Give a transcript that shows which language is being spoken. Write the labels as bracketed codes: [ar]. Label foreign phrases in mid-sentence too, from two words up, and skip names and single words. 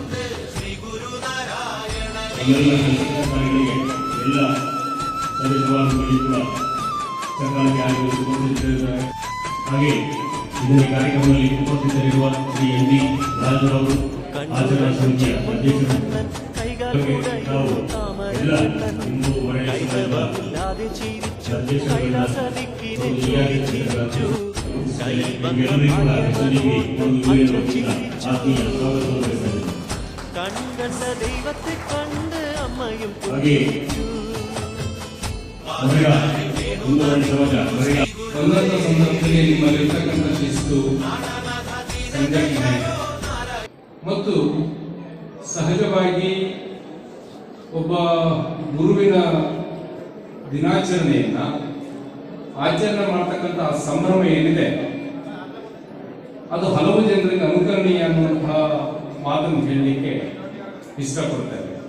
[kn] ನಮ್ಮೆಲ್ಲ ಕೆಲಸಕಾರಿಗಳಿಗೆ ಎಲ್ಲ ಸಭೆ ಸಭಾಂಗಗಳಿಗೆ ಕೂಡ ಸಕಾಲಕ್ಕೆ ಆಗಮಿಸಿಕೊಂಡಿದ್ದಾರೆ. ಹಾಗೆ ಇಂದಿನ ಕಾರ್ಯಕ್ರಮದಲ್ಲಿ ಉಪಸ್ಥಿತರಿರುವ ಶ್ರೀ ಎನ್ ಡಿ ರಾಜರವರು ಆಚರಣಾ ಸಮಿತಿಯ ಅಧ್ಯಕ್ಷರು ನಾವು ಎಲ್ಲ ಹಿಂದೂ ವಲಯ [ml] കണ്ട ദൈവത്തെ കണ്ട് അമ്മയും [kn] ಹಾಗೆ ಒಂದೊಂದು ಸಂದರ್ಭದಲ್ಲಿ ನಿಮ್ಮಲ್ಲಿರ್ತಕ್ಕಂಥ ಶಿಸ್ತು ಸಂಘಟನೆ ಮತ್ತು ಸಹಜವಾಗಿ ಒಬ್ಬ ಗುರುವಿನ ದಿನಾಚರಣೆಯನ್ನ ಆಚರಣೆ ಮಾಡ್ತಕ್ಕಂಥ ಸಂಭ್ರಮ ಏನಿದೆ ಅದು ಹಲವು ಜನರಿಗೆ ಅನುಕರಣೀಯ ಅನ್ನುವಂತಹ ಮಾತನ್ನು ಹೇಳಲಿಕ್ಕೆ ಇಷ್ಟಪಡ್ತೇವೆ.